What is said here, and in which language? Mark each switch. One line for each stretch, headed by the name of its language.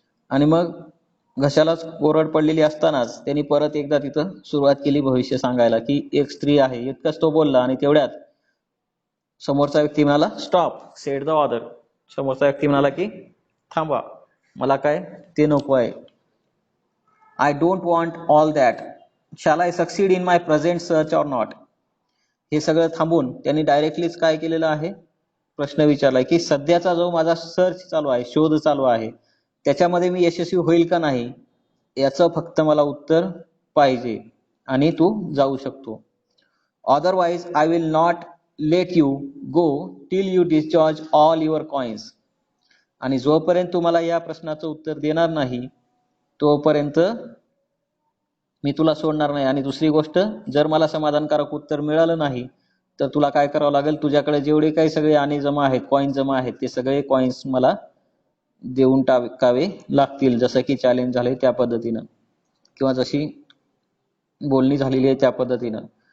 Marathi: आणि मग घशालाच कोरड पडलेली असतानाच त्यांनी परत एकदा तिथं सुरुवात केली भविष्य सांगायला की एक स्त्री आहे. इतकंच तो बोलला आणि तेवढ्यात समोरचा व्यक्ती म्हणाला
English: Stop said the other.
Marathi: समोरचा व्यक्ती म्हणाला की थांबा, मला काय ते नको आहे.
English: I don't want all that. Shall I succeed in my present search or not.
Marathi: हे सगळं थांबून त्यांनी डायरेक्टलीच काय केलेलं आहे प्रश्न विचारलाय की सध्याचा जो माझा सर्च चालू आहे, शोध चालू आहे, त्याच्यामध्ये मी यशस्वी होईल का नाही याचं फक्त मला उत्तर पाहिजे आणि तू जाऊ शकतो.
English: Otherwise I will not let you go till you discharge all your coins.
Marathi: आणि जोपर्यंत तू मला या प्रश्नाचं उत्तर देणार नाही तोपर्यंत मी तुला सोडणार नाही. आणि दुसरी गोष्ट, जर मला समाधानकारक उत्तर मिळालं नाही तर तुला काय करावं लागेल, तुझ्याकडे जेवढे काही सगळे आणि जमा आहेत, कॉईन जमा आहेत, ते सगळे कॉइन्स मला देऊन टाकावे लागतील, जसं की चॅलेंज झाले त्या पद्धतीनं किंवा जशी बोलणी झालेली आहे त्या पद्धतीनं.